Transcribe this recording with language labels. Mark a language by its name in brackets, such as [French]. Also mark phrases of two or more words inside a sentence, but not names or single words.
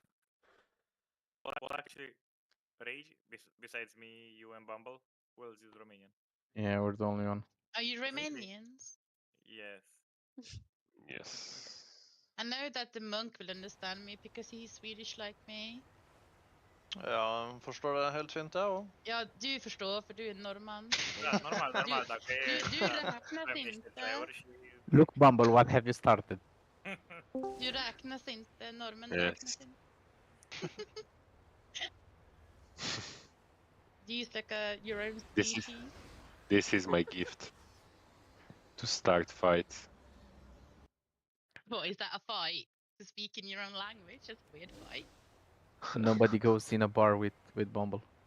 [English] Well, actually, Rage, besides me, you and Bumble, who else is Romanian? Yeah, we're the only one. Are you Really? Romanians? Yes. Yes. I know that the monk will understand me because he's Swedish like me. [Swedish] Ja, förstår det helt fint då. Ja, du förstår för du är norrman. [Romanian] Da, normal. Dacă [Swedish] Du räknas inte. [English] Look, Bumble, what have you started? [Swedish] Du räknas inte. Normen [English] Yes. [Swedish] räknas inte. [English] Do you like your own species? This is my gift to start fights. What, is that a fight? To speak in your own language? That's a weird fight. Nobody goes in a bar with Bumble.